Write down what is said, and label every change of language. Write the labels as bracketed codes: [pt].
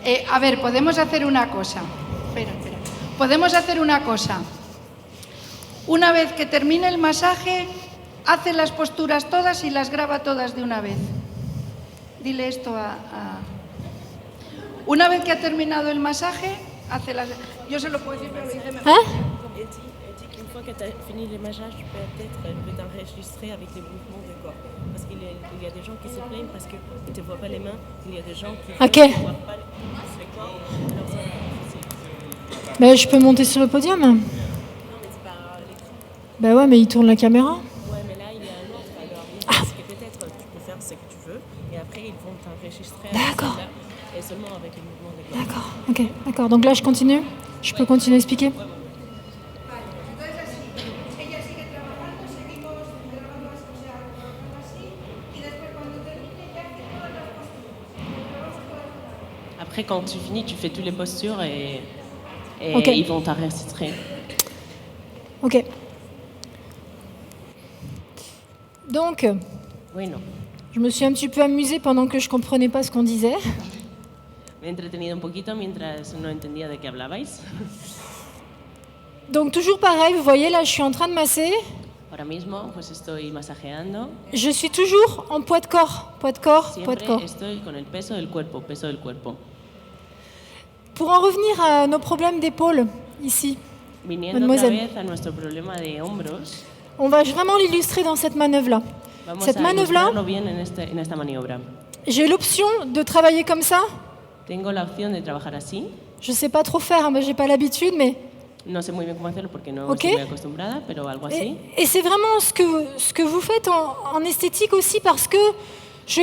[es] A ver, podemos hacer una cosa. Espera. Podemos hacer una cosa. Una vez que termine el masaje, hace las posturas todas y las graba todas de una vez. Dile esto a... Una vez que ha terminado el masaje, hace las... Yo se lo puedo decir, pero lo dice mejor. [fr] Elle dit qu'une fois que tu as fini les massages, tu peux t'enregistrer avec les mouvements du corps. Parce qu'il y a des gens qui se plaignent parce qu'ils ne te voient pas les mains. Il y a des gens qui Ok. ne voient pas le corps. Alors ça, c'est... Ben, je peux monter sur le podium. Non, mais c'est pas l'écran. Ben ouais, mais il tourne la caméra. Ouais, mais là, il y a un autre. Alors, parce que peut-être tu peux faire ce que tu veux. Et après, ils vont t'enregistrer avec D'accord. celle-là, et seulement avec les mouvements du corps. D'accord, ok, d'accord. Donc là, je continue. Je peux continuer à expliquer. Après, quand tu finis, tu fais toutes les postures et Ok. ils vont t'enregistrer. Ok. Donc, [es] Bueno, [fr] je me suis un petit peu amusée pendant que je ne comprenais pas ce qu'on disait. [es] me he entretenido un poquito mientras no entendía de qué hablabais. [fr] Donc, toujours pareil, vous voyez, là, je suis en train de masser. [es] Ahora mismo pues estoy masajeando. [fr] Je suis toujours en poids de corps, poids de corps, poids de [es] Siempre [fr] corps. [es] estoy con el peso del cuerpo, peso del cuerpo. [fr] Pour en revenir à nos problèmes d'épaule, ici, [es] Viniendo [fr] Mademoiselle. [es] otra vez a nuestro problema de hombros, [fr] on va vraiment l'illustrer dans cette manœuvre-là. [es] vamos [fr] Cette [es] a [fr] manœuvre-là, [es] ilustrarlo bien en esta maniobra. [fr] j'ai l'option de travailler comme ça. [es] Tengo la opción de trabajar así. [fr] Je ne sais pas trop faire, moi j'ai pas l'habitude, mais... [es] No sé muy bien cómo hacerlo porque no Ok. estoy muy acostumbrada, pero algo así. [fr] Et c'est vraiment ce que vous faites en esthétique aussi, parce que je